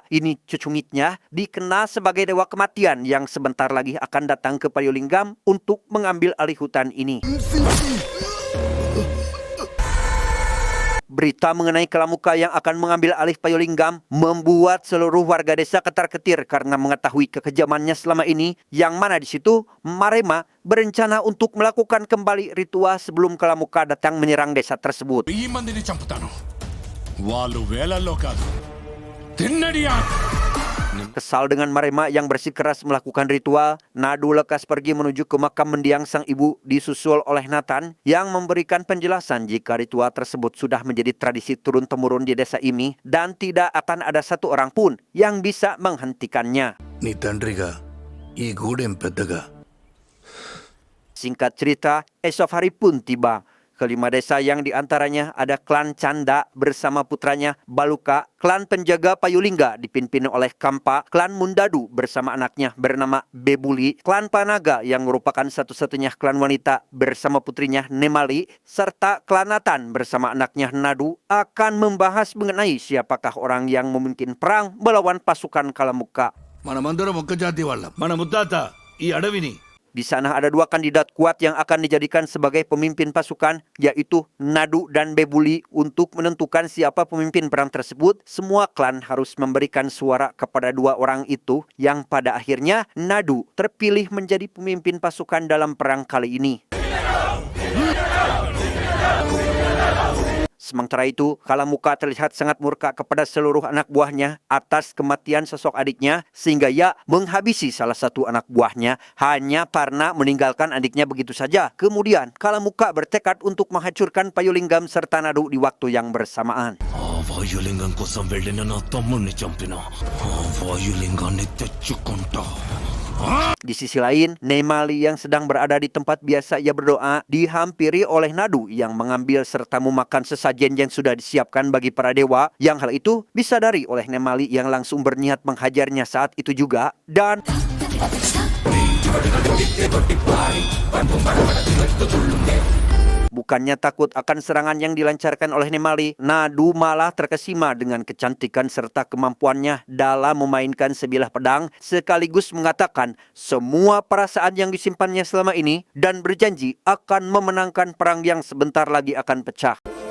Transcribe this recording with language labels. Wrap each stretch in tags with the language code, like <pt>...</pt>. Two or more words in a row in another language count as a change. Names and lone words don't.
<id>Ini cucungitnya dikenal sebagai dewa kematian yang sebentar lagi akan datang ke Payulinggam untuk mengambil alih hutan ini. berita mengenai Kalamuka yang akan mengambil alih Payolinggam membuat seluruh warga desa ketar-ketir karena mengetahui kekejamannya selama ini, yang mana di situ Marema berencana untuk melakukan kembali ritual sebelum Kalamuka datang menyerang desa tersebut.</id> <te>1000 మందిని చంపుతాను వాళ్ళు వేలల్లో కాదు తిన్నడియా.</te> <id>Kesal dengan Marema yang bersikeras melakukan ritual, Nadu lekas pergi menuju ke makam mendiang sang ibu disusul oleh Nathan yang memberikan penjelasan jika ritual tersebut sudah menjadi tradisi turun-temurun di desa ini dan tidak akan ada satu orang pun yang bisa menghentikannya.</id> <te>నీ తండ్రిగా ఈ గూడెం పెద్దగా</te> <id>Singkat cerita, esok hari pun tiba. Kelima desa yang diantaranya ada klan Canda bersama putranya Baluka, klan penjaga Payulingga dipimpin oleh Kampa, klan Mundadu bersama anaknya bernama Bebuli, klan Panaga yang merupakan satu-satunya klan wanita bersama putrinya Nemali, serta klan Nathan bersama anaknya Nadu akan membahas mengenai siapakah orang yang memimpin perang melawan pasukan Kalamuka.</id> <te>మనమందరం ఒక్క జాతి వాళ్ళం మన ముత్తాత ఈ అడవిని</te> <id>Di sana ada dua kandidat kuat yang akan dijadikan sebagai pemimpin pasukan, yaitu Nadu dan Bebuli. Untuk menentukan siapa pemimpin perang tersebut, semua klan harus memberikan suara kepada dua orang itu, yang pada akhirnya Nadu terpilih menjadi pemimpin pasukan dalam perang kali ini. Sementara itu, Kalamuka terlihat sangat murka kepada seluruh anak buahnya atas kematian sosok adiknya, sehingga ia menghabisi salah satu anak buahnya hanya karena meninggalkan adiknya begitu saja. Kemudian, Kalamuka bertekad untuk menghancurkan Payolinggam serta Nadu di waktu yang bersamaan.</id> <te>ఆ వాయులింగం కోసం వెళ్ళిన నా తమ్ముణ్ణి చంపిన ఆ వాయులింగాన్ని తెచ్చుకుంటా.</te> <id>Di sisi lain, Nemali yang sedang berada di tempat biasa ia berdoa dihampiri oleh Nadu yang mengambil serta memakan sesajen yang sudah disiapkan bagi para dewa, yang hal itu disadari oleh Nemali yang langsung berniat menghajarnya saat itu juga. Dan bukannya takut akan serangan yang dilancarkan oleh Nemali, Nadu malah terkesima dengan kecantikan serta kemampuannya dalam memainkan sebilah pedang, sekaligus mengatakan semua perasaan yang disimpannya selama ini dan berjanji akan memenangkan perang yang sebentar lagi akan pecah.</id>